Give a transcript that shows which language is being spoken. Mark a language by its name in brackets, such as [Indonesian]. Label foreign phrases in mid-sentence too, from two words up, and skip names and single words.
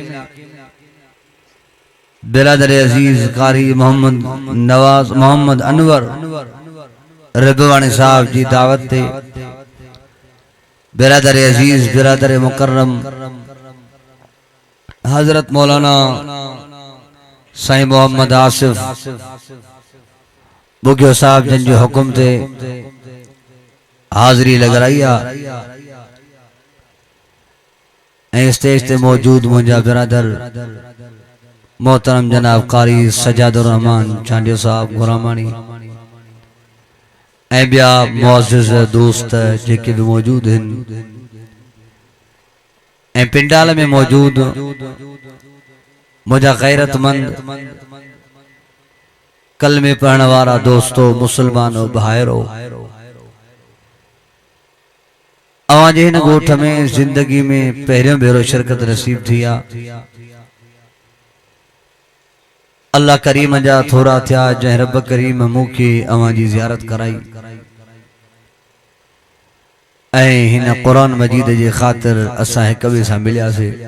[Sindhi] बिरादर अजीज कारी मोहम्मद नवाज मोहम्मद अनवर रिबवानी साहब जी दावत थे बिरादर अजीज बिरादर मुकर्रम हजरत मौलाना साईं मोहम्मद आसिफ बुगियो साहब जन जो हुक्म थे हाजरी लगराइया स्टेज ते मौजूद मुंजा बिरादर मोहतरम जनाब कारी सजादुर रहमान चांडियो साहब गुरामानी ऐं ॿिया मुअज़्ज़िज़ दोस्त जेके भी मौजूद हैं ऐं पिंडाल में मौजूद मुझा गैरतमंद कलमे पढ़ने वाला दोस्तों मुसलमानों भाइरो अवाजे हिन गोठ में जिंदगी में पहिरियों भेरो शिरकत नसीब थिया अल्लाह करीम जा थोड़ा थिया जै रब करीम मूंखे अवां जी ज़ियारत कराई ऐं हिन क़ुरान मजीद जे ख़ातिर असां हिक ॿिए सां मिलियासीं।